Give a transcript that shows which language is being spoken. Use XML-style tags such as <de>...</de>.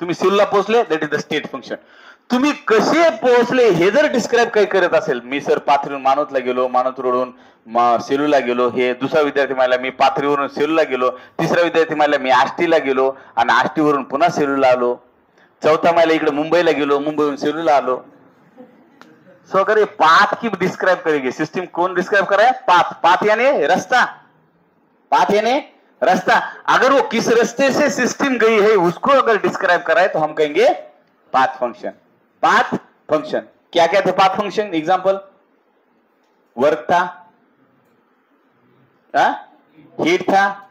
<mr>तुम्ही सेलूला पोहोचले,</mr> <en>That is the state function.</en> <mr>तुम्ही कसे पोहोचले हे जर डिस्क्राईब काही करत असेल, मी सर पाथरीवरून मानवतला गेलो, मानवत रोडून सेलूला गेलो, हे दुसरा विद्यार्थी मला मी पाथरीवरून सेलूला गेलो, तिसरा विद्यार्थी मला मी आष्टीला गेलो आणि आष्टीवरून पुन्हा सेलूला आलो, चौथा मला इकडे मुंबईला गेलो, मुंबईवरून सेलूला आलो.</mr> <hi>सो करे पाथ की डिस्क्राइब करेंगे, सिस्टम कौन डिस्क्राइब कर रहा है, पाथ. पाथ यानी रास्ता, पाथ यानी रास्ता. अगर वो किस रास्ते से सिस्टम गई है उसको अगर डिस्क्राइब कर रहा है तो हम कहेंगे पाथ फंक्शन. पाथ फंक्शन क्या क्या थे पाथ फंक्शन? एग्जांपल, वर्क था, हीट था.</hi>